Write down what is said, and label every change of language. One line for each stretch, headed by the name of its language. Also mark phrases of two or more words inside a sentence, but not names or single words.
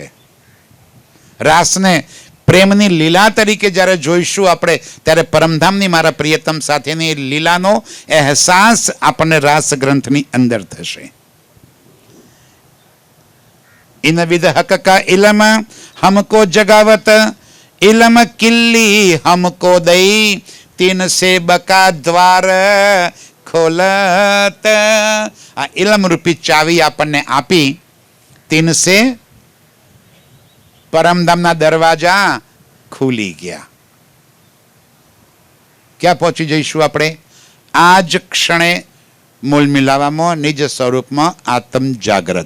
Gujarati: રાસને પ્રેમની લીલા તરીકે જ્યારે જોઈશું આપણે, ત્યારે પરમધામની મારા પ્રિયતમ સાથેની લીલાનો અહેસાસ આપણને રાસ ગ્રંથની અંદર થશે.
Hindi: इन विध हक का इलम हमको जगावत. इलम किल्ली हमको दई तीन से बका द्वार खोलत.
Gujarati: આ ઇલમ રૂપી ચાવી આપણને આપી.
Hindi: तीन से
Gujarati: પરમધામના દરવાજા ખુલી ગયા. ક્યાં પહોંચી જઈશું આપણે? આ જ ક્ષણે મૂળ મિલાવામાં નિજ સ્વરૂપમાં આત્મ જાગ્રત.